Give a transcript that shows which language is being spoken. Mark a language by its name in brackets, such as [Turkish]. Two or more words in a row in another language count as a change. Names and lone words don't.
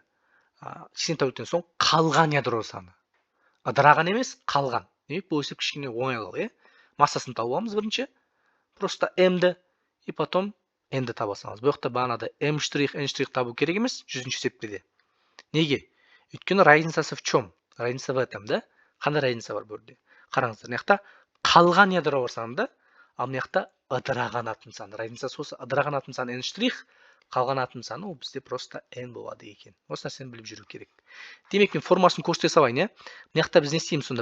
[Kazakh] 80 тәуліктен соң қалған ядро саны. Ыдыраған емес, қалған. Демек, бұл есеп кішкене оңайлау, массасын тауып аламыз бірінші. Просто M-ді [Russian] и потом [Kazakh] N-ді таба саламыз. Бұл жақта бағанада M', N' табу керек емес 100-ші есепте де. Неге? Өйткені [Russian] разницасы в чем? Разница в этом, [Kazakh] да? Қандай разница бар бұл жерде? Қараңыздар, мына жақта қалған ядро бар саны да, ал мына жақта ыдыраған атом саны. Разницасы осы ыдыраған атом саны N', қалған атом саны ол бізде просто N болады екен. Осы нәрсені біліп жүру керек. Демек, мен формасын көрсете салайын, Мына жақта біз не істейміз сонда?